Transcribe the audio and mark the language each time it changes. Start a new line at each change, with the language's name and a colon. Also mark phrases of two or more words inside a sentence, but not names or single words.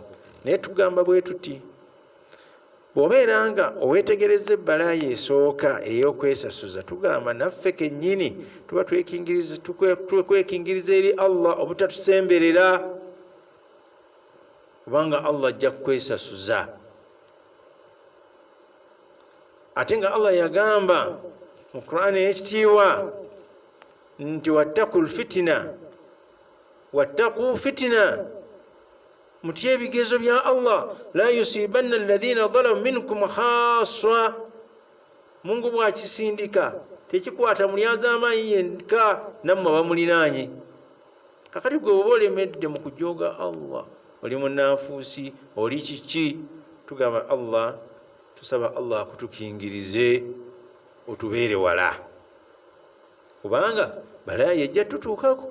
Ganda: Naye tugamba bwe tuti, bw'obeera nga oweetegereza ebbalaayi esooka ey'okwesasuza, tugamba naffe kennyini tuba twekingiriza eri Allah obutatusemberera, kubanga Allah ajja kukwesasuza. Ate nga Allah yagamba mu Qur'ani ey'ekitiibwa nti
Arabic: واتقوا فتنة,
Ganda: mutye ebigezo bya Allah,
Arabic: لا تصيبن الذين ظلموا منكم خاصة.
Ganda: Mungu bwakisindika tekikwata mulyazaamaanyi yenka, nammwe bamulinaanye. Kakati gwe oba olemedde mu kujooga Allah, oli munnanfuusi, oli kiki, tugamba Allah, tusaba Allah akutukingirize otubeere wala, kubanga balaayi ejja tutuukako.